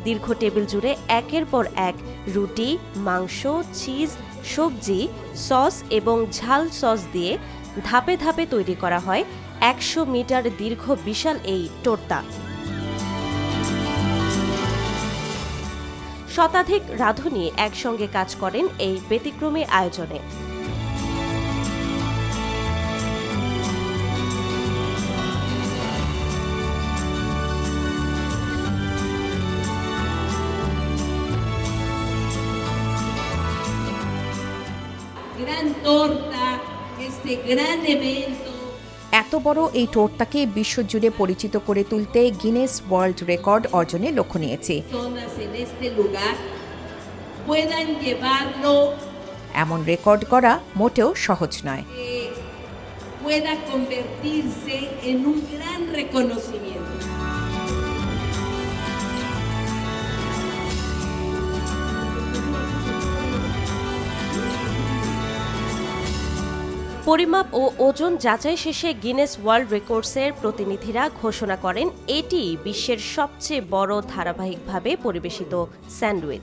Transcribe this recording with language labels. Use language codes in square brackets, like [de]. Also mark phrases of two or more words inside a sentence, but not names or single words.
[bn] দীর্ঘ টেবিল জুড়ে একের পর এক রুটি, মাংস, চিজ, সবজি, সস এবং ঝাল সস দিয়ে ধাপে ধাপে তৈরি করা হয় 100 মিটার দীর্ঘ বিশাল এই টোর্তা। শতাধিক রাঁধুনি একসঙ্গে কাজ করেন এই ব্যতিক্রমী আয়োজনে। [es] Gran torta, este gran evento. [bn] এত বড় এই টোর্তাকে বিশ্বজুড়ে পরিচিত করে তুলতে গিনেস ওয়ার্ল্ড রেকর্ড অর্জনে লক্ষ্য নিয়েছে। [es] Personas en este lugar puedan llevarlo, [bn] এমন রেকর্ড করা মোটেও সহজ নয়। [es] pueda convertirse en un gran reconocimiento. [bn] পরিমাপ ও ওজন যাচাই শেষে গিনেস ওয়ার্ল্ড রেকর্ডসের প্রতিনিধিরা ঘোষণা করেন এটি বিশ্বের সবচেয়ে বড় ধারাবাহিকভাবে পরিবেশিত স্যান্ডউইচ।